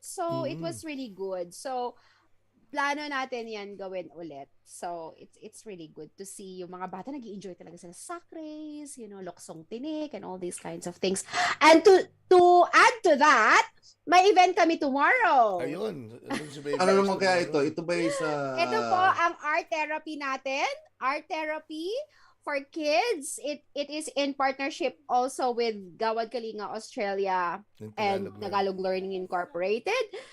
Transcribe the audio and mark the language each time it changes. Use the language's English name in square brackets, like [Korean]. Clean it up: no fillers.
[English] So it was really good. So plano natin yan gawin ulit. So, it's really good to see yung mga bata nag-i-enjoy talaga sila sa sack race, loksong tinik and all these kinds of things. And to add to that, may event kami tomorrow. [Filipino] Ayun. Ano naman kaya ito? Ito ba yung sa... Ito po ang art therapy natin. [English] Art therapy for kids. It is in partnership also with Gawad Kalinga Australia and Tagalog Learning Incorporated.